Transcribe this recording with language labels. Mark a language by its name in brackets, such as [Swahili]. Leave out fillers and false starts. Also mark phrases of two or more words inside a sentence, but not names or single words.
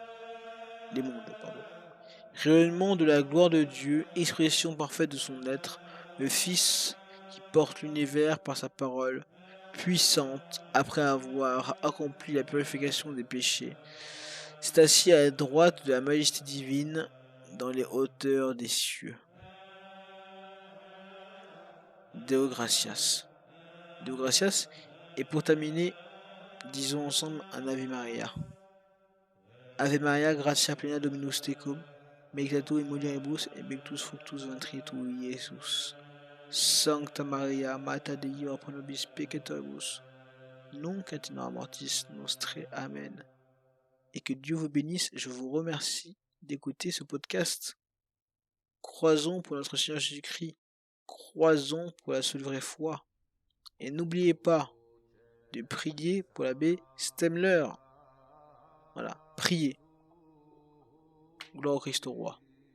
[French] Rayonnement de la gloire de Dieu, expression parfaite de son être, le Fils qui porte l'univers par sa parole puissante après avoir accompli la purification des péchés, s'est assis à la droite de la majesté divine dans les hauteurs des cieux. [Latin] Deo gratias. Deo gratias, [French] et pour terminer, disons ensemble un Ave Maria. [Latin] Ave Maria, gratia plena Dominus tecum, benedicta in mulieribus et benedictus fructus ventris tui, Iesus. Sancta Maria, Mater Dei, ora pro nobis peccatoribus, nunc et in hora mortis nostre. Amen. [French] Et que Dieu vous bénisse. Je vous remercie d'écouter ce podcast. Croisons pour notre Seigneur Jésus-Christ. Croisons pour la seule vraie foi. Et n'oubliez pas de prier pour l'abbé Stemler. Voilà, priez. Gloire au Christ au roi.